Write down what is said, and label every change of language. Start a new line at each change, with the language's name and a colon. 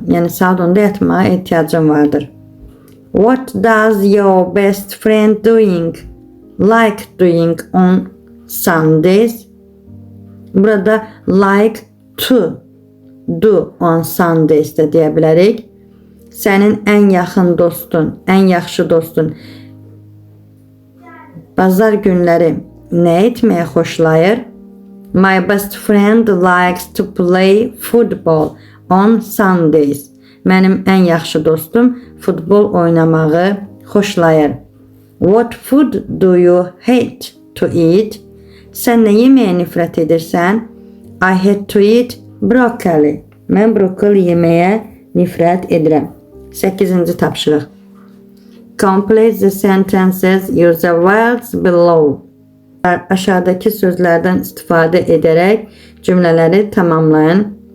Azerbaijani: Yəni saat 10-da yatmağa ehtiyacım vardır.
English: What does your best friend like doing on Sundays?
Azerbaijani: Burada
English: like to do on Sundays
Azerbaijani: də deyə bilərik. Sənin ən yaxın dostun, ən yaxşı dostun bazar günləri nə etməyə xoşlayır?
English: My best friend likes to play football on Sundays.
Azerbaijani: Mənim ən yaxşı dostum futbol oynamağı xoşlayır.
English: What food do you hate to eat?
Azerbaijani: Sən nə yeməyə nifrət edirsən?
English: I hate to eat broccoli.
Azerbaijani: Mən brokoli yeməyə nifrət edirəm.
English: 8-ci tapşırıq. Complete the sentences, use the words below.
Azerbaijani: Aşağıdakı sözlərdən istifadə edərək cümlələri tamamlayın.